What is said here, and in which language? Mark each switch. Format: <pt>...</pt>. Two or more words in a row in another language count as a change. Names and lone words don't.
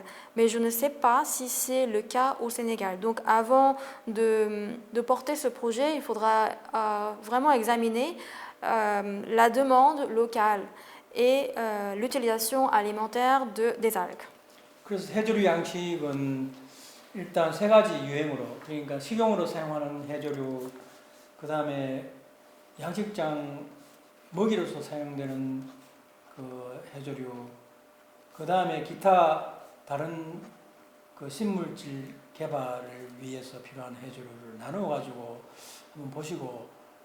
<fr>Mais je ne sais pas si c'est le cas au Sénégal. Donc avant de porter ce projet, il faudra vraiment examiner la demande locale et l'utilisation alimentaire des algues.</fr> <ko>그래서 해조류 양식은 일단 세 가지 유행으로, 그러니까 식용으로 사용하는 해조류, 그 다음에 양식장 먹이로서 사용되는 그 해조류, 그 다음에 기타 다른 그 신물질 개발을 위해서 필요한 해조류를 나누어 가지고 한번 보시고</ko>